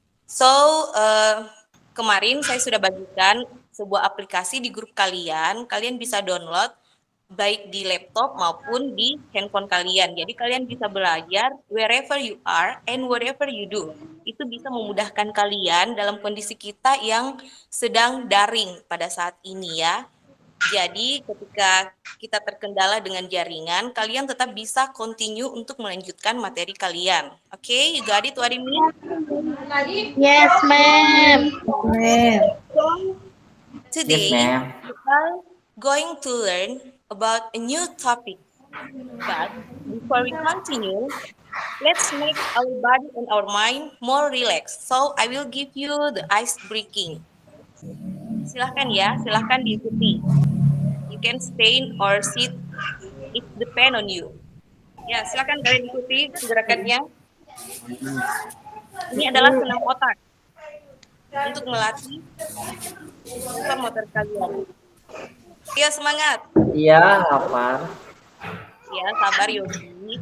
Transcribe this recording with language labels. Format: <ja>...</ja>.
<id>So, kemarin saya sudah bagikan sebuah aplikasi di grup kalian. Kalian bisa download baik di laptop maupun di handphone kalian. Jadi kalian bisa belajar</id> <en>wherever you are and whatever you do.</en> <id>Itu bisa memudahkan kalian dalam kondisi kita yang sedang daring pada saat ini ya. Jadi ketika kita terkendala dengan jaringan, kalian tetap bisa continue untuk melanjutkan materi kalian.</id> <en>Oke, you got it what I mean? Yes, ma'am. Today, we are going to learn about a new topic. But before we continue, let's make our body and our mind more relaxed. So I will give you the ice breaking.</en> <id>Silahkan ya, silahkan diikuti.</id> <en>You can stay or sit, it depend on you.</en> <id>Ya, silahkan kalian ikuti gerakannya. Ini adalah senam otak untuk melatih sensor motor kalian. Ayo semangat. Iya, lapar. Ya, sabar Yogi.</id>